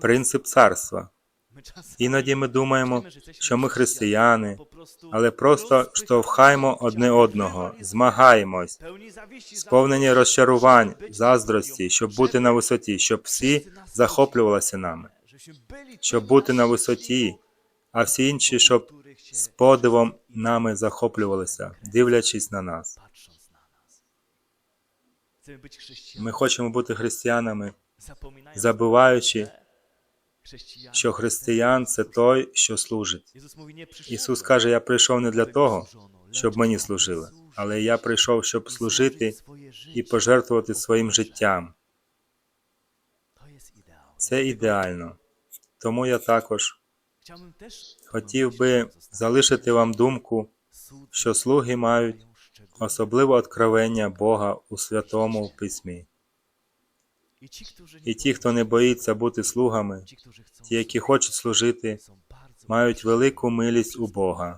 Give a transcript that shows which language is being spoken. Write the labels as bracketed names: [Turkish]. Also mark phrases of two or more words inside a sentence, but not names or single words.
[Ukrainian] принцип царства. [Polish] My czasami [Ukrainian] Іноді ми думаємо, [Polish] myślimy, że jesteśmy [Ukrainian] що ми [Polish] chrześcijanami, [Ukrainian] християни, [Polish] po prostu [Ukrainian] але просто штовхаємо одне одного, змагаємось, [Polish] pełni zawiści, [Ukrainian] сповнені розчарувань, заздрості, щоб бути на висоті, щоб всі захоплювалися нами, [Polish] żebyśmy byli [Ukrainian] щоб [Polish] pełni [Ukrainian] бути на [Polish] zaszczytu, [Ukrainian] висоті, а всі інші, [Polish] wokół [Ukrainian] щоб [Polish] których się [Ukrainian] з подивом нами захоплювалися, дивлячись на нас. [Polish] patrząc na nas. [Ukrainian] Chcemy być chrześcijanami, Ми хочемо бути християнами, [Polish] zapominając, [Ukrainian] забуваючи, [Polish] że chrześcijanie [Ukrainian] що християн – це той, що служить. [Polish] Jezus mówi, nie [Ukrainian] Ісус [Polish] przyszedłem, [Ukrainian] каже, я прийшов не для [Polish] aby mi [Ukrainian] того, [Polish] służono, [Ukrainian] щоб [Polish] lecz [Ukrainian] мені [Polish] aby [Ukrainian] служили, [Polish] służyć [Ukrainian] але я прийшов, щоб [Polish] i [Ukrainian] служити [Polish] złożyć swoje życie. [Ukrainian] і пожертвувати своїм життям. [Polish] To jest ideał. [Ukrainian] Це ідеально. Тому я також [Polish] Chciałbym też [Ukrainian] хотів би залишити вам думку, що слуги мають особливе откровення Бога у Святому Письмі. І ті, хто не боїться бути слугами, ті, які хочуть служити, мають велику милість у Бога.